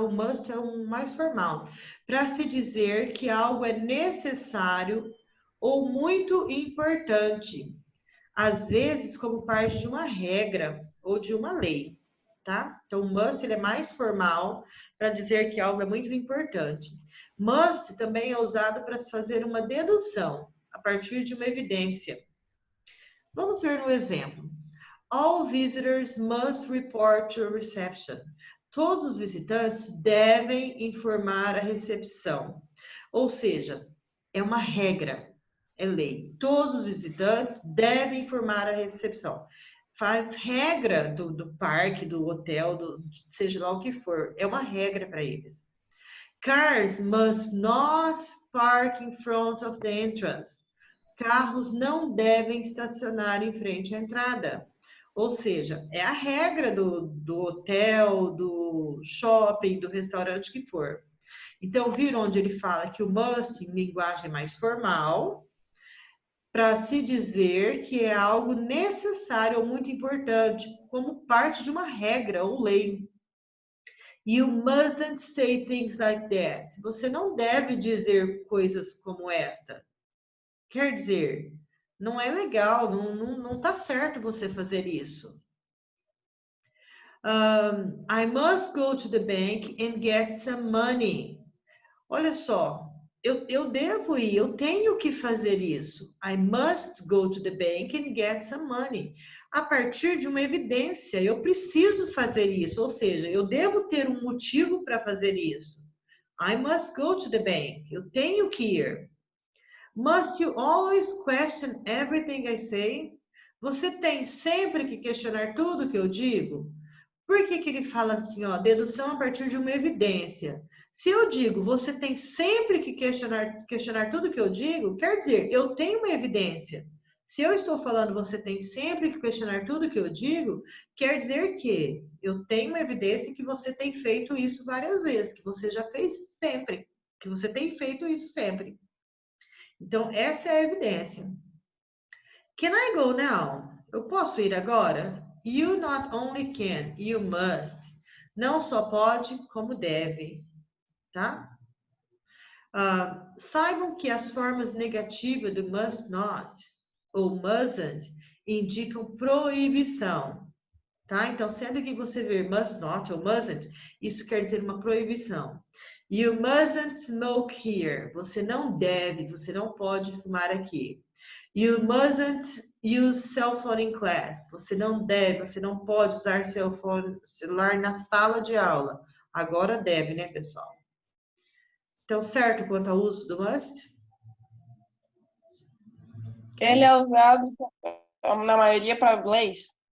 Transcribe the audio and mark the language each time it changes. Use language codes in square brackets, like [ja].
[pt] O must é um mais formal, para se dizer que algo é necessário ou muito importante, às vezes como parte de uma regra ou de uma lei, tá? Então, o must ele é mais formal para dizer que algo é muito importante. Must também é usado para se fazer uma dedução a partir de uma evidência. Vamos ver no exemplo. [en] All visitors must report to reception. [pt] Todos os visitantes devem informar a recepção. Ou seja, é uma regra, é lei. Todos os visitantes devem informar a recepção. Faz regra do parque, do hotel, seja lá o que for. É uma regra para eles. [en] Cars must not park in front of the entrance. [pt] Carros não devem estacionar em frente à entrada. Ou seja, é a regra do hotel, do shopping, do restaurante que for. Então, viram onde ele fala que o must, em linguagem mais formal, para se dizer que é algo necessário ou muito importante, como parte de uma regra ou lei. [en] You mustn't say things like that. [pt] Você não deve dizer coisas como esta. Quer dizer, não é legal, não tá certo você fazer isso. [en] I must go to the bank and get some money. [pt] Olha só, eu devo ir, eu tenho que fazer isso. [en] I must go to the bank and get some money. [pt] A partir de uma evidência, eu preciso fazer isso, ou seja, eu devo ter um motivo para fazer isso. [en] I must go to the bank. [pt] Eu tenho que ir. [en] Must you always question everything I say? [pt] Você tem sempre que questionar tudo que eu digo? Por que que ele fala assim, ó, dedução a partir de uma evidência? Se eu digo, você tem sempre que questionar tudo que eu digo, quer dizer, eu tenho uma evidência. Se eu estou falando, você tem sempre que questionar tudo que eu digo, quer dizer que eu tenho uma evidência que você tem feito isso várias vezes, que você já fez sempre, que você tem feito isso sempre. Então, essa é a evidência. [en] Can I go now? [pt] Eu posso ir agora? [en] You not only can, you must. [pt] Não só pode, como deve, tá? Saibam que as formas negativas do must not ou mustn't indicam proibição, tá? Então, sendo que você ver must not ou mustn't, isso quer dizer uma proibição. [en] You mustn't smoke here. [pt] Você não deve, você não pode fumar aqui. [en] You mustn't use cell phone in class. [pt] Você não deve, você não pode usar celular na sala de aula. Agora deve, né, pessoal? Então, certo quanto ao uso do must? Ele é usado na maioria para inglês.